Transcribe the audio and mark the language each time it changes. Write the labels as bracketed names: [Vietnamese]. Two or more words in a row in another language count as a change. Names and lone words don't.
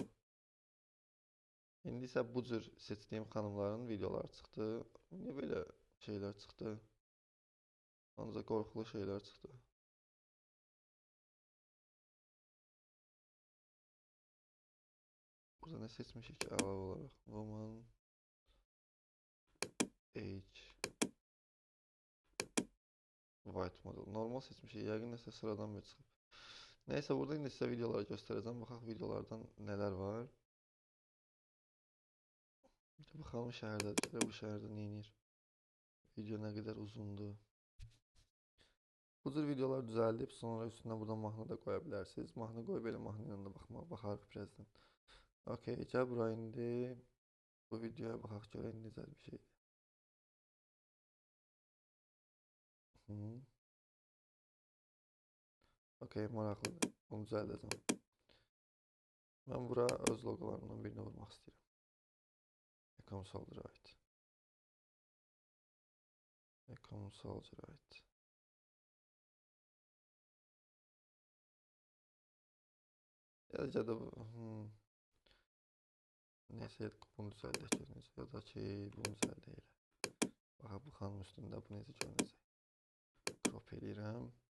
[Azerbaijani] İndi isə bu cür seçdiyim xanımların videoları çıxdı. Niyə belə şeylər çıxdı? Ancaq qorxulu şeylər çıxdı. Burada nə seçmişik ki, əlavə olaraq? [English] Woman, age, white model. [Azerbaijani] Normal seçmişik. Yəqin nəsə sıradan bir çıxıb. Nəysə, burada indi sizə videoları göstərəcəm. Baxaq videolardan nələr var. Baxalım şəhərdədir. Bu şəhərdə nə edir? Video nə qədər uzundur. Bu cür videolar düzəldib, sonra üstünə buradan mahnı da qoya bilərsiniz. Mahnı qoyub belə mahnı ilə də baxarıq birazdan. Okey, gəl bura indi. Bu videoya baxaq görək necə bir şeydir. Okey, maraqlıdır. Bunu düzəldəcəm. Mən bura öz loqolarımdan birini vurmaq istəyirəm. [English] Ecom Soldier right. Ecom Soldier right. [Azerbaijani] Ya da neyse bunu düzəldək görünəcək. Ya da ki bunu düzəldək elə. Baxa bu xanın üstündə bu necə görünəcək. Crop eləyirəm.